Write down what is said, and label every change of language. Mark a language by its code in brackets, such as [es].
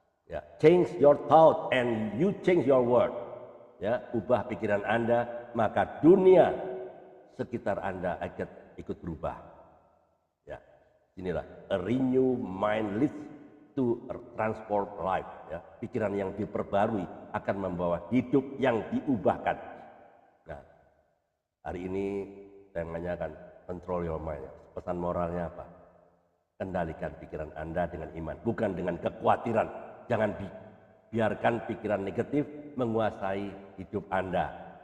[en] Ya, change your thought and you change your world. [id] Ya, ubah pikiran Anda, maka dunia sekitar Anda akan ikut berubah. [en] Ya, [id] inilah [en] a renew mind leads to a transform life. [id] Ya, pikiran yang diperbarui akan membawa hidup yang diubahkan. Nah, hari ini saya menanyakan [en] control your mind. [id] Pesan moralnya apa? Kendalikan pikiran Anda dengan iman, bukan dengan kekhawatiran. Jangan biarkan pikiran negatif menguasai hidup Anda.